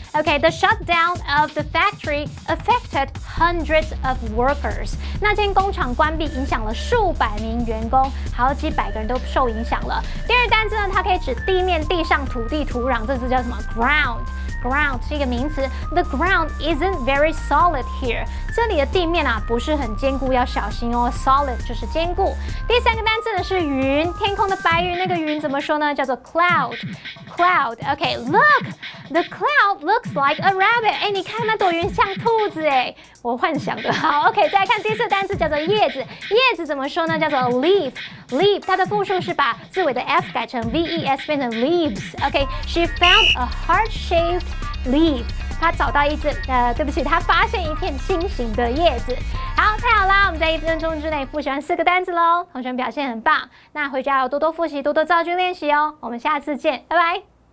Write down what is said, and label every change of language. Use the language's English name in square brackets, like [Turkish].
[English] OK，the shutdown of the factory affected hundreds of workers。 [Chinese] 那间工厂关闭，影响了数百名员工，好几百个人都受影响了。第二个单字呢，它可以指地面、地上、土地、土壤，这字叫什么 ？ground 是一个名词。 [English] The ground isn't very solid here。 [Chinese] 这里的地面啊不是很坚固，要小心哦。 Solid 就是坚固。第3个单字呢是云，天空的白云，那个云怎么说呢？叫做 [English] cloud。OK，look，the cloud looks like a rabbit。 [Chinese] 哎，你看那朵云像兔子哎，我幻想的。好 ，OK， 再来看第4个单字叫做叶子，叶子怎么说呢？叫做 leaf，它的复数是把字尾的 f 改成 ves 变成 leaves。 [English] OK，she found a heart-shaped leaf。 [Chinese] 他找到对不起，他发现一片心形的叶子。好，太好啦！我们在1分钟之内复习完4个单字喽，同学们表现很棒。那回家要多多复习，多多造句练习哦。我们下次见，拜拜。